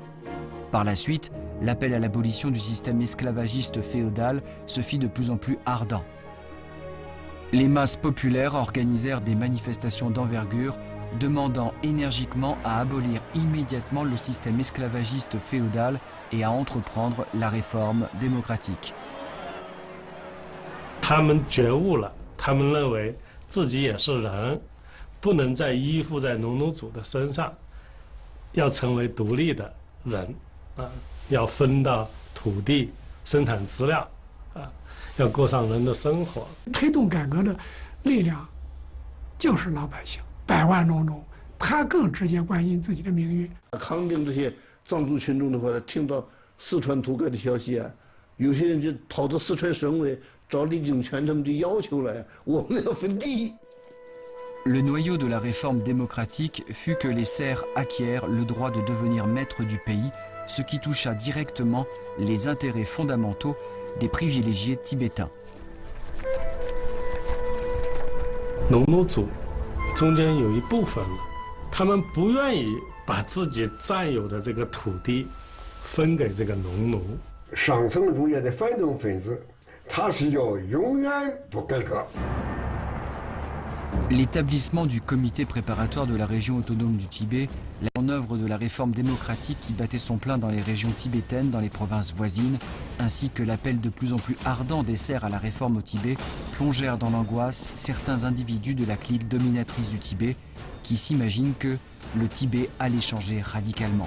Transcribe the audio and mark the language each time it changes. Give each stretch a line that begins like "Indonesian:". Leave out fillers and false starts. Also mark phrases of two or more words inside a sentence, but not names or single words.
French: Par la suite, l'appel à l'abolition du système esclavagiste féodal se fit de plus en plus ardent. Les masses populaires organisèrent des manifestations d'envergure demandant énergiquement à abolir immédiatement le système esclavagiste féodal et à entreprendre la réforme démocratique.
Chinese: 他们觉悟了，他们认为自己也是人，不能再依附在农奴主的身上，要成为独立的人，要分到土地、生产资料，要过上人的生活。推动改革的力量就是老百姓，百万农奴，他更直接关心自己的命运。康定这些藏族群众的话，听到四川土改的消息啊，有些人就跑到四川省委找李景全他们就要求了，我们要分地。
French: Le noyau de la réforme démocratique fut que les serfs acquièrent le droit de devenir maîtres du pays, ce qui toucha directement les intérêts fondamentaux des privilégiés tibétains.
Chinese: 农奴主中间有一部分，他们不愿意把自己占有的这个土地分给这个农奴。上层入业的反动分子，他是要永远不改革。
French: L'établissement du comité préparatoire de la région autonome du Tibet, la mise en œuvre de la réforme démocratique qui battait son plein dans les régions tibétaines, dans les provinces voisines, ainsi que l'appel de plus en plus ardent des serfs à la réforme au Tibet, plongèrent dans l'angoisse certains individus de la clique dominatrice du Tibet qui s'imaginent que le Tibet allait changer radicalement.